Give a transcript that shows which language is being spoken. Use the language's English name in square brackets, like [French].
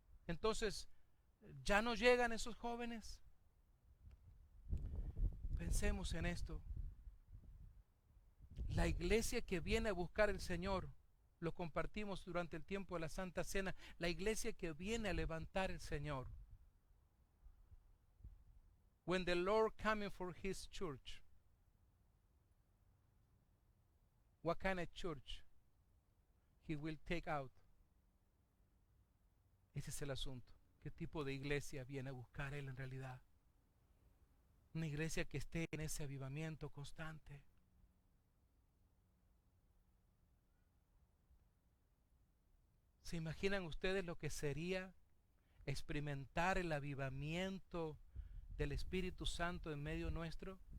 [Spanish] Entonces ya no llegan esos jóvenes. Pensemos en esto. La iglesia que viene a buscar al Señor, lo compartimos durante el tiempo de la Santa Cena, la iglesia que viene a levantar el Señor. [English] When the Lord coming for his church, what kind of church he will take out? [Spanish] Ese es el asunto. ¿Qué tipo de iglesia viene a buscar él en realidad? Una iglesia que esté en ese avivamiento constante. ¿Se imaginan ustedes lo que sería experimentar el avivamiento del Espíritu Santo en medio nuestro?